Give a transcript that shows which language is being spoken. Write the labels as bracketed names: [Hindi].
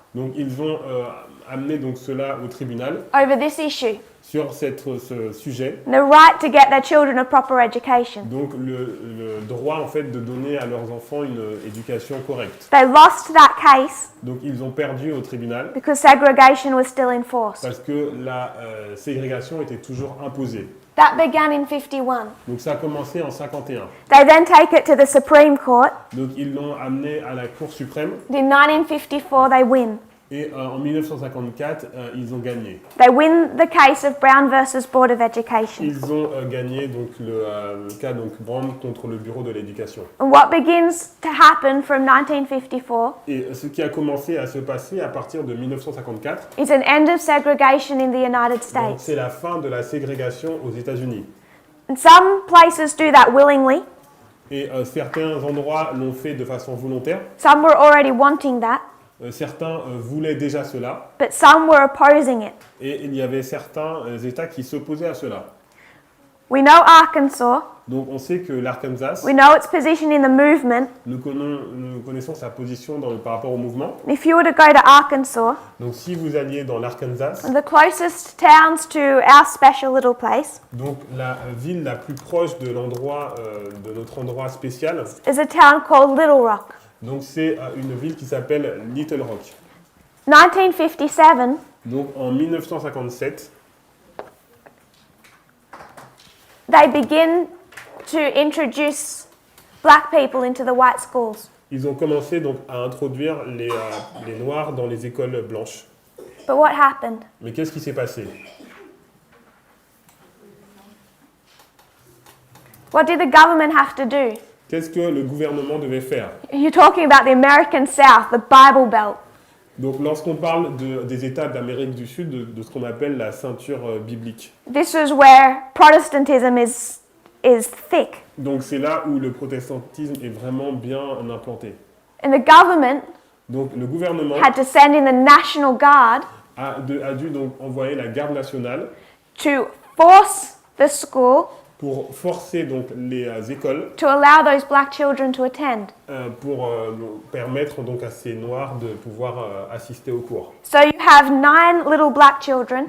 [French] Donc ils ont amené donc cela au tribunal [English] over this issue. [French] sur ce sujet. [English] The right to get their children a proper education. [French] Donc le droit en fait de donner à leurs enfants une éducation correcte. [English] They lost that case [French] Donc ils ont perdu au tribunal [English] because segregation was still enforced. [French] parce que la ségrégation était toujours imposée. [English] That began in 51. [French] Donc ça a commencé en 51. [English] They then take it to the Supreme Court. [French] Donc ils l'ont amené à la Cour suprême [English] In 1954, they win. [French] et en 1954 ils ont gagné. [English] They win the case of Brown versus Board of Education. [French] Ils ont gagné donc le cas donc Brown contre le bureau de l'éducation. [English] And what begins to happen from 1954 [French] Et ce qui a commencé à se passer à partir de 1954, [English] is an end of segregation in the United [French] donc [English] States. [French] c'est la fin de la ségrégation aux États-Unis. [English] And some places do that willingly. [French] Et certains endroits l'ont fait de façon volontaire. [English] Some were already wanting that, [French] Certains voulaient déjà cela. [English] but some were opposing it. [French] Et il y avait certains États qui s'opposaient à cela. [English] We know Arkansas. [French] Donc on sait que l'Arkansas, [English] We know its position in the movement. [French] nous connaissons sa position par rapport au mouvement. [English] And if you were to go to Arkansas, [French] Donc si vous alliez dans l'Arkansas, [English] the closest towns to our special little place [French] donc la ville la plus proche de l'endroit, de notre endroit spécial, [English] is a town called Little Rock. [French] donc c'est une ville qui s'appelle Little Rock. [English] 1957, [French] Donc en 1957, [English] they begin to introduce black people into the white schools. [French] ils ont commencé donc à introduire les Noirs dans les écoles blanches. [English] But what happened? [French] Mais qu'est-ce qui s'est passé? [English] What did the government have to do? [French] Qu'est-ce que le gouvernement devait faire? [English] You're talking about the American South, the Bible Belt. [French] Donc lorsqu'on parle des États d'Amérique du Sud, de ce qu'on appelle la ceinture biblique. [English] This is where Protestantism is thick. [French] Donc c'est là où le protestantisme est vraiment bien implanté. [English] And the government [French] Donc le gouvernement [English] had to send in the National Guard [French] a dû donc envoyer la garde nationale [English] to force the school [French] pour forcer donc les écoles [English] to allow those black children to attend. [French] pour permettre donc à ces Noirs de pouvoir assister aux cours. [English] So you have 9 little black children